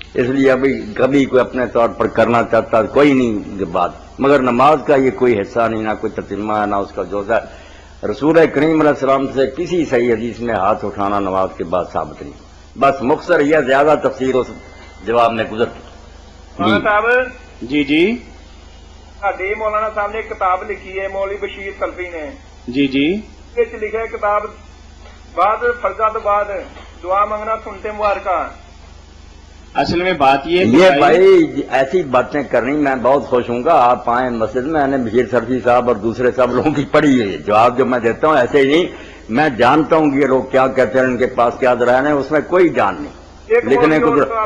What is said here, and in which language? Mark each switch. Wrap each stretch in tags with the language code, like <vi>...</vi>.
<hi>इसलिए अभी कभी कोई अपने तौर पर करना चाहता कोई नहीं बात, मगर नमाज का ये कोई हिस्सा नहीं, ना कोई ततिमा है ना उसका जोजा। रसूल करीम अलैहि सलाम से किसी सही हदीस में हाथ उठाना नमाज के बाद साबित नहीं। बस मुख्तसर या ज्यादा तफसीर उस जवाब में गुजर चुकी।</hi> <pa>ਮੌਲਾਨਾ ਸਾਹਿਬ</pa> <hi>जी जी</hi> <pa>ਸਾਡੀ ਮੌਲਾਨਾ ਸਾਹਿਬ ਨੇ ਇੱਕ ਕਿਤਾਬ ਲਿਖੀ ਹੈ ਮੌਲਵੀ ਬਸ਼ੀਰ ਸਲਫੀ ਨੇ</pa> <hi>जी जी</hi> <pa>ਇਹਦੇ ਵਿੱਚ ਲਿਖਿਆ ਕਿਤਾਬ ਬਾਅਦ</pa> <hi>फर्जा तो बाद दुआ मांगना सुनते मुबारका। असल में बात ये है कि ये भाई ऐसी बातें करनी मैं बहुत खुश हूँगा आप आए मस्जिद में। मैंने बशीर सरफी साहब और दूसरे सब लोगों की पढ़ी है, जवाब जो मैं देता हूँ ऐसे ही नहीं, मैं जानता हूँ कि ये लोग क्या कहते हैं, इनके पास क्या रहने उसमें कोई जान नहीं लिखने को।</hi>